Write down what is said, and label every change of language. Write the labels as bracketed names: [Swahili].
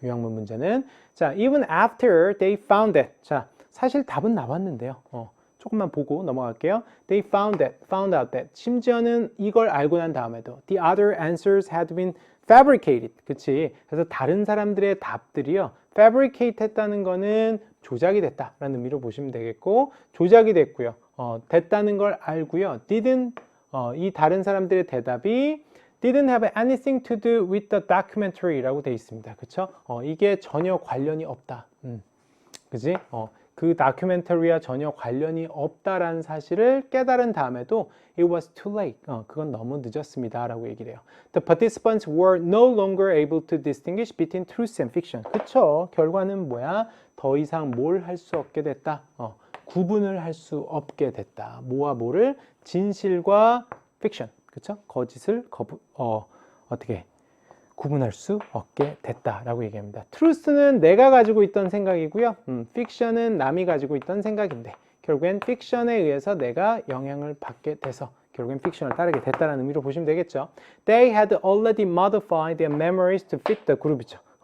[Korean] 요약문 문제는 자, [English] even after they found it. [Korean] 자, 사실 답은 나왔는데요. 조금만 보고 넘어갈게요. [English] They found out that. [Korean] 심지어는 이걸 알고 난 다음에도 [English] the other answers had been fabricated. [Korean] 그치? 그래서 다른 사람들의 답들이요. fabricate 했다는 거는 조작이 됐다라는 의미로 보시면 되겠고 조작이 됐고요. 됐다는 걸 알고요. 이 다른 사람들의 대답이 [English] didn't have anything to do with the documentary라고 되어 있습니다. [Korean] 그쵸? 이게 전혀 관련이 없다. 그지? 그 다큐멘터리와 전혀 관련이 없다라는 사실을 깨달은 다음에도 [English] it was too late. [Korean] 그건 너무 늦었습니다. 라고 얘기를 해요. [English] The participants were no longer able to distinguish between truth and fiction. [Korean] 그쵸? 결과는 뭐야? 더 이상 뭘 할 수 없게 됐다. 구분을 할 수 없게 됐다. 뭐와 뭐를? 진실과 픽션. 그쵸? 거짓을 어떻게 구분할 수 없게 됐다라고 얘기합니다. truth는 내가 가지고 있던 생각이고요. fiction은 남이 가지고 있던 생각인데 결국엔 fiction에 의해서 내가 영향을 받게 돼서 결국엔 fiction을 따르게 됐다는 의미로 보시면 되겠죠. [English] They had already modified their memories to fit the group이죠.